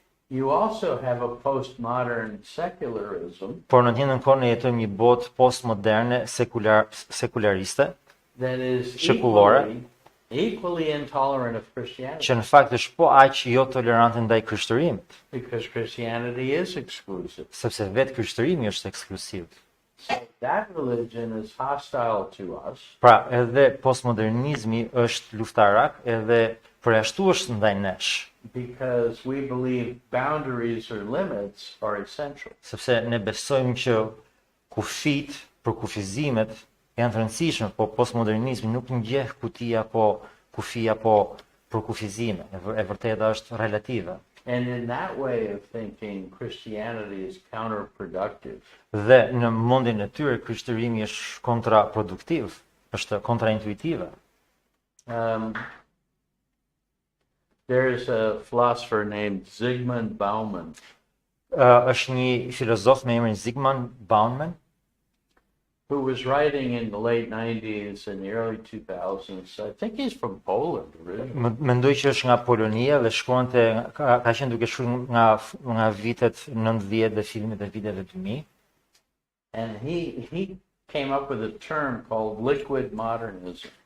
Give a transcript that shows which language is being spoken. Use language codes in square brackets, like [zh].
[en] You also have a postmodern secularism [sq] Por në të njëjtën kohë ne jetojmë një botë postmoderne sekulariste, [en] that is [sq] Shekullore. [en] equally intolerant of Christianity, [sq] që në fakt është po aq jo tolerante ndaj krishterrimit, [en] because Christianity is exclusive. [sq] sepse vetë krishterimi është ekskluziv. [en] So that religion is hostile to us [sq] Pra, edhe postmodernizmi është luftarak, edhe përjashtues ndaj nesh, [en] because we believe boundaries or limits are essential. [sq] sepse ne besojmë që kufit për kufizimet janë të rëndësishme, po postmodernizmi nuk ngjeh kutia po kufia po për kufizime. E vërteta është relative. [en] And in that way of thinking, Christianity is counterproductive. [sq] Dhe në mendjen e tyre krishterimi është kontraproduktiv, është kontraintuitive. [en] There's a philosopher named Zygmunt Bauman [sq] Është një filozof me emrin Zygmunt Bauman, [en] who was writing in the late 90s and the early 2000s. I think he's from Poland originally. [sq] mendoj që është nga Polonia dhe shkruante ka qenë duke shkruar nga vitet 90 dhe fillimet e viteve 2000. [en] And he came up with a term called liquid modernism.